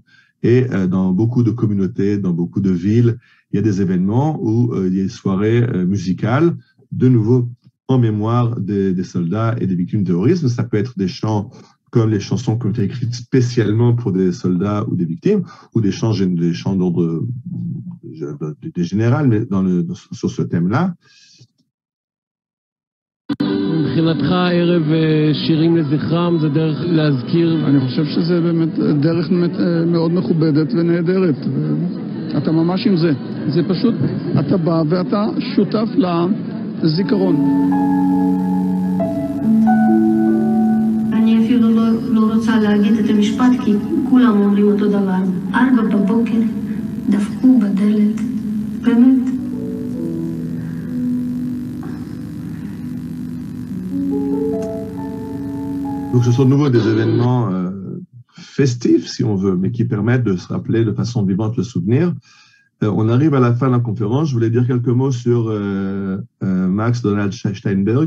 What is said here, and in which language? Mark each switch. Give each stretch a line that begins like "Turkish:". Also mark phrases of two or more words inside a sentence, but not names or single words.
French: Et dans beaucoup de communautés, dans beaucoup de villes, il y a des événements où il y a des soirées musicales, de nouveau en mémoire des soldats et des victimes de terrorisme. Ça peut être des chants comme les chansons qui ont été écrites spécialement pour des soldats ou des victimes, ou des chants d'ordre général, mais sur ce thème-là.
Hebrew: מבחינתך ערב שירים לזכרם זה דרך להזכיר? אני חושב שזה באמת דרך מאוד מכובדת ונהדרת. אתה ממש עם זה. זה פשוט, אתה בא ואתה שותף לזיכרון. אני אפילו לא רוצה להגיד את המשפט כי כולם אומרים אותו דבר. 4 בבוקר דפקו בדלת. באמת.
French: Donc, ce sont de nouveau des événements festifs, si on veut, mais qui permettent de se rappeler de façon vivante le souvenir. On arrive à la fin de la conférence. Je voulais dire quelques mots sur Max Donald Steinberg.